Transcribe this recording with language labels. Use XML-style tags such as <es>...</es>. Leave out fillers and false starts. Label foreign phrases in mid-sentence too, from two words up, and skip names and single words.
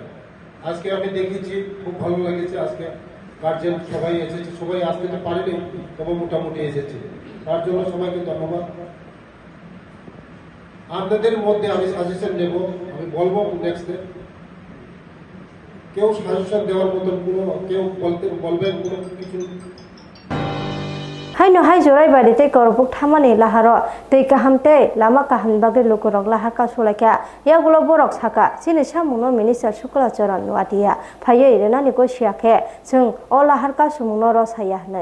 <bn>আজকে আমি দেখেছি, খুব ভালো লেগেছে, আজকে গার্জেন সবাই এসেছে, সবাই আসতে তো পারেনি, তবে মোটামুটি এসেছে, তার জন্য সবাইকে ধন্যবাদ। আপনাদের মধ্যে আমি সাজেশন নেব, আমি বলবো নেক্সটে, কেউ সাজেশন দেওয়ার মতন কোনো কেউ বলবেন কোনো কিছু।</bn> <trp>Hai no hai jorai bari te korbuk thamani laharo tei kahamte lama kaham bage lukurok lahar ka sulakya ya gulo borok saka sini samuno minister sukla charan nuatia phaye irena ni ko siake jeng o lahar ka sumuno ro saya nei</trp>